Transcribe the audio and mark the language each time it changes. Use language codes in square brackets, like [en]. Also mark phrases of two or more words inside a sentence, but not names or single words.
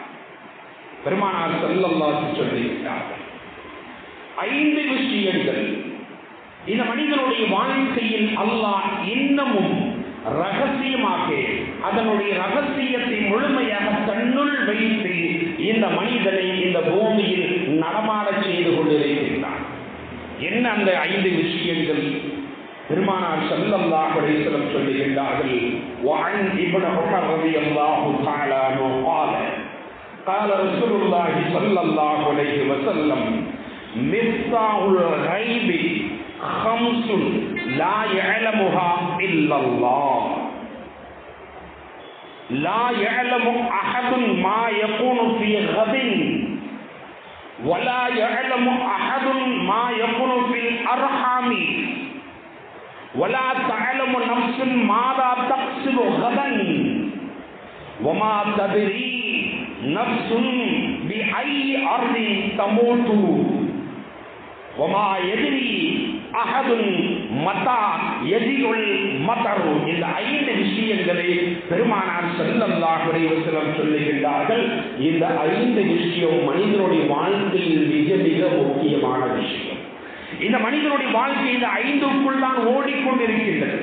[ta] பெருமானார் ஸல்லல்லாஹு சொல்லுகின்றார்கள், 5 விஷயங்கள் இந்த மனிதனுடைய வாழ்க்கையில் அல்லாஹ் இன்னமும் ரகசியமாக அதனுடைய ரகசியத்தை முழுமையாக தன்னுள் வைத்து இந்த மனிதனை இந்த பூமியில் நடமாட செய்து கொண்டிருக்கின்றார். என்ன அந்த 5 விஷயங்கள்? பெருமானார் [ar] صلى الله عليه وسلم சொல்லுகின்றார்கள், وعن ابن عمر رضي الله تعالى عنه قال قال رسول الله صلى الله عليه وسلم مفتاح الغيب خمس لا يعلمها إلا الله لا يعلم أحد ما يكون في غد ولا يعلم أحد ما يكون في الأرحام ولا تعلم نفس ماذا تكسب غدا وما تدري نفس بأي أرض تموت وما يدري أحد متى يجيء المطر. [ta] இந்த 5 விஷயங்களை பெருமானார் [ar] صلى الله عليه وسلم [ta] சொல்லுகின்றார்கள். இந்த 5 விஷயம் மனிதனுடைய வாழ்க்கையில் மிக மிக முக்கியமான விஷயம். இந்த மனிதனுடைய வாழ்க்கை இந்த 5க்குள் தான் ஓடிக்கொண்டிருக்கின்றது.